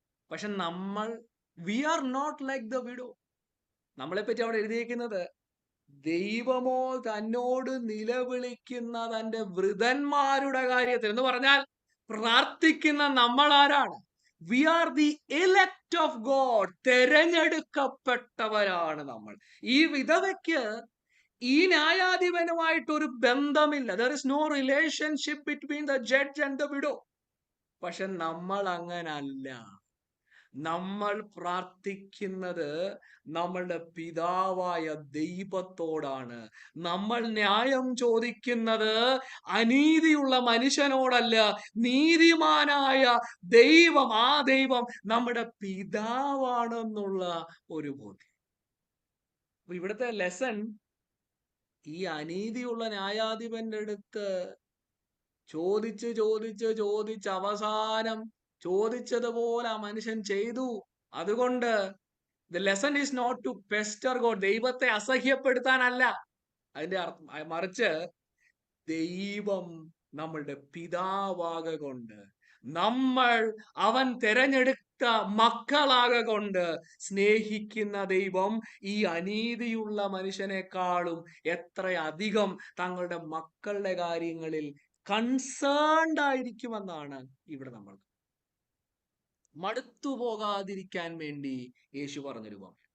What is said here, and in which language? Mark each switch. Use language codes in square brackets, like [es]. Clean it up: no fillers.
[ml] പക്ഷെ നമ്മൾ, [en] We are not like the widow. [ml] നമ്മളെ പറ്റി അവിടെ എഴുതിയിരിക്കുന്നത്, ദൈവമോ തന്നോട് നിലവിളിക്കുന്ന തന്റെ വൃതന്മാരുടെ കാര്യത്തിൽ എന്ന് പറഞ്ഞാൽ, പ്രാർത്ഥിക്കുന്ന നമ്മൾ ആരാണ്? [en] We are the elect of God. [ml] തെരഞ്ഞെടുക്കപ്പെട്ടവരാണ് നമ്മൾ. ഈ വിധവയ്ക്ക് ഈ ന്യായാധിപനുമായിട്ടൊരു ബന്ധമില്ല. [en] there is no relationship between the judge and the widow. [ml] പക്ഷെ നമ്മൾ അങ്ങനല്ല. നമ്മൾ പ്രാർത്ഥിക്കുന്നത് നമ്മളുടെ പിതാവായ ദൈവത്തോടാണ്. നമ്മൾ ന്യായം ചോദിക്കുന്നത് അനീതിയുള്ള മനുഷ്യനോടല്ല, നീതിമാനായ ദൈവം, ആ ദൈവം നമ്മുടെ പിതാവാണെന്നുള്ള ഒരു ബോധ്യം. ഇവിടുത്തെ ലെസൺ, ഈ അനീതിയുള്ള ന്യായാധിപന്റെ അടുത്ത് ചോദിച്ച് അവസാനം ചോദിച്ചതുപോലെ ആ മനുഷ്യൻ ചെയ്തു. [en] അതുകൊണ്ട് the lesson is not to pester God. [ml] ദൈവത്തെ അസഹ്യപ്പെടുത്താനല്ല അതിന്റെ അർത്ഥം, മറിച്ച് ദൈവം നമ്മളുടെ പിതാവാകൊണ്ട്, നമ്മൾ അവൻ തെരഞ്ഞെടുത്ത മക്കളാകൊണ്ട് സ്നേഹിക്കുന്ന ദൈവം ഈ അനീതിയുള്ള മനുഷ്യനേക്കാളും എത്രയധികം തങ്ങളുടെ മക്കളുടെ കാര്യങ്ങളിൽ കൺസേൺഡ് ആയിരിക്കുമെന്നാണ് ഇവിടെ നമ്മൾ മടുത്തു പോകാതിരിക്കാൻ വേണ്ടി യേശു പറഞ്ഞൊരു ഉപമ.